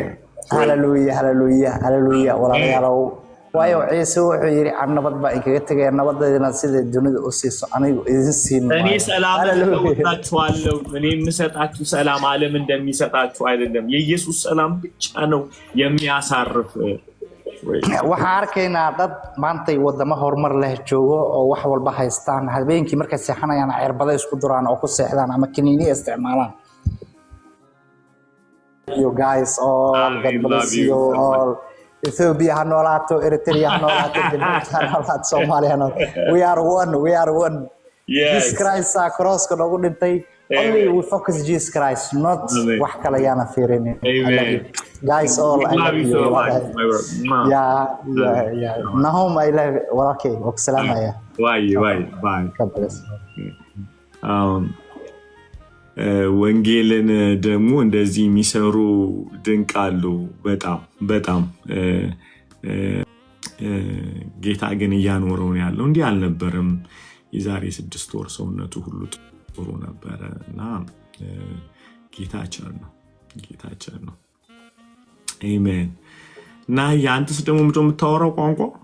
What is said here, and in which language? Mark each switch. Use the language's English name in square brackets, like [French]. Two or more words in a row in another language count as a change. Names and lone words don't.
[Somali] هاليلويا هاليلويا هاليلويا ولا يارو waayo ciise wuxuu yiri aan nabad baa inkaga tagay nabadayna sida dunida u siiso anigu idin siin [Amharic] እኔ ሰላም ለውጣችኋለሁ እኔ የምሰጣችሁ ሰላም ዓለም እንደሚሰጣችሁ አይደለም የኢየሱስ ሰላም ብቻ ነው የሚያሳርፍ [Somali] waxa arkaynaa dad maanta wadamo horumar leh joogo oo wax walba haystaan habeenkii markay seexanayaan cirbada isku duraan oo ku seexdaan ama kiniiniye isticmaalaan [English] you guys all God bless you all [Somali] Ethiopia hanolato Eritrea hanolato Djibouti hanolato Somalia [English] we are one yes Jesus Christ cross [Somali] ko nagu dhintay [English] only we focus Jesus Christ not [Somali] wax kale yana fiirin [English] guys all I love you yeah Nahum I love okay wassalamaya [Amharic] why ወንጌልን ደግሞ እንደዚህ የሚሰሩ ድንቅ አሉ በጣም ጌታ ግን እያኖረው ያለው እንዲህ አልነበረም የዛሬ 6 ወር ሰውነቱ ሁሉ ጥሩ ነበር እና ጌታችን ነው አሜን እና ያንተስ ደግሞ ምንድነው የምታወራው ቋንቋ